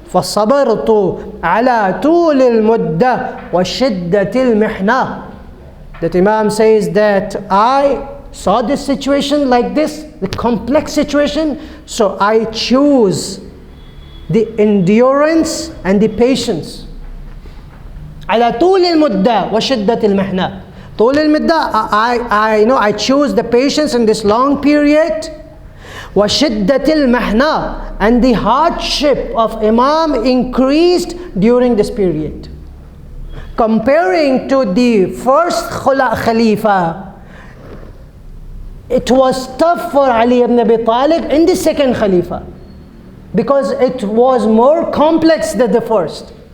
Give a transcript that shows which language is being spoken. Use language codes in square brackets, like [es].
[ar] فَصَبَرْتُ عَلَى طُولِ الْمُدَّةِ وَشِدَّةِ الْمِحْنَةِ. [en] That Imam says that I saw this situation like this, the complex situation, so I choose the endurance and the patience. [ar] على طول المدة وشدة المحنة. طول المدة, [en] I choose the patience in this long period. [ar] وشدة المحنة, [en] and the hardship of Imam increased during this period. Comparing to the first Khalifa, it was tough for Ali ibn Abi Talib in the second Khalifa because it was more complex than the first.